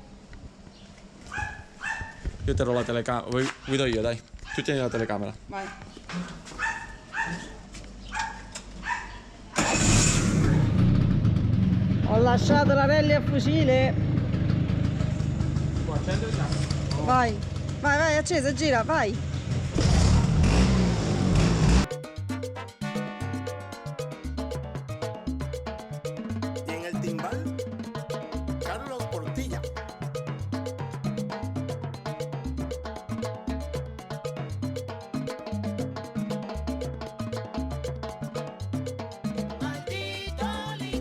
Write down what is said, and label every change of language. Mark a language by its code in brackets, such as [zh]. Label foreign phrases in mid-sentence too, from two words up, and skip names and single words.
[it] Io terrò la telecamera, guido io dai, tu tieni la telecamera. Vai. Ho lasciato la rally a fucile. Vai, vai, vai, accesa, gira, vai. [es] Y en el timbal, Carlos Portilla. Maldito licor